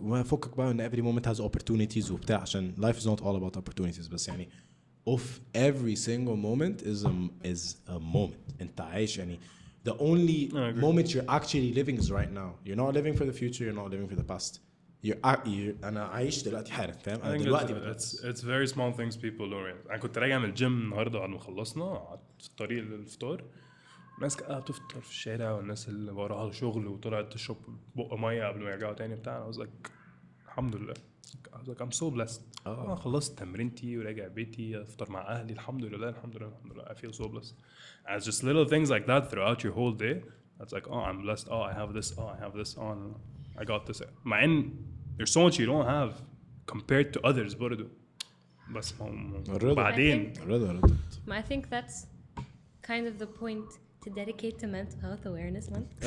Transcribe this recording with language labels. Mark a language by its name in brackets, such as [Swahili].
[Arabic] وفكك بقى ان [English] every moment has opportunities [Arabic] وبتاع, عشان [English] life is not all about opportunities, [Arabic] بس يعني [English] of every single moment is a moment. [Arabic] انت عايش يعني [English] the only I agree. moment you're actually living is right now. You're not living for the future, you're not living for the past. [Arabic] أنا عايش دلوقتي حالا فاهم. أنا دلوقتي [English] it's very small things people don't realize. [Arabic] أنا كنت راجع من الجيم النهارده بعد ما خلصنا قعدت في الطريق للفطار. الناس قاعدة تفطر في الشارع والناس اللي وراها شغل وطلعت تشرب بق مية قبل ما يرجعوا تاني بتاع. [English] I was like [Arabic] الحمد لله. [English] I was like I'm so blessed. [Arabic] أنا خلصت تمرينتي وراجع بيتي أفطر مع أهلي الحمد لله الحمد لله الحمد لله. [English] I feel so blessed. And it's just little things like that throughout your whole day. That's like oh I'm blessed. Oh I have this. Oh I have this. Oh I got this. [Arabic] مع إن [English] there's so much you don't have compared to others برضو. [Arabic] بس بعدين. [English] I think that's kind of the point to dedicate to mental health awareness month.